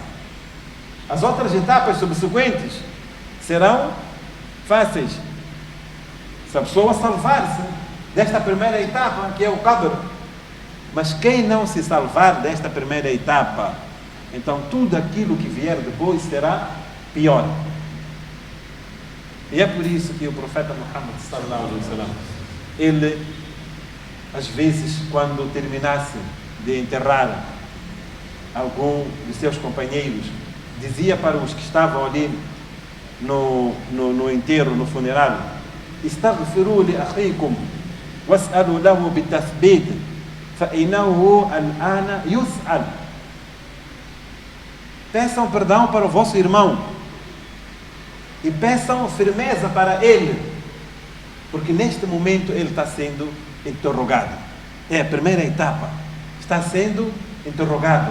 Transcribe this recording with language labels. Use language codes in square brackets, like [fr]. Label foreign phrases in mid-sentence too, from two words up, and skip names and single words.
[pt] As outras etapas subsequentes serão fáceis, se a pessoa salvar-se desta primeira etapa, que é o qabr. Mas quem não se salvar desta primeira etapa, então tudo aquilo que vier depois será pior. E é por isso que o profeta Muhammad [ar] صلى الله عليه وسلم, [pt] ele, às vezes, quando terminasse de enterrar algum de seus companheiros, dizia para os que estavam ali no enterro, no funeral: [ar] "استغفروا لأخيكم واسألوا له بالتثبيت فإنه الآن يسأل." [pt] Peçam perdão para o vosso irmão e peçam firmeza para ele, porque neste momento ele está sendo interrogado. É a primeira etapa, está sendo interrogado.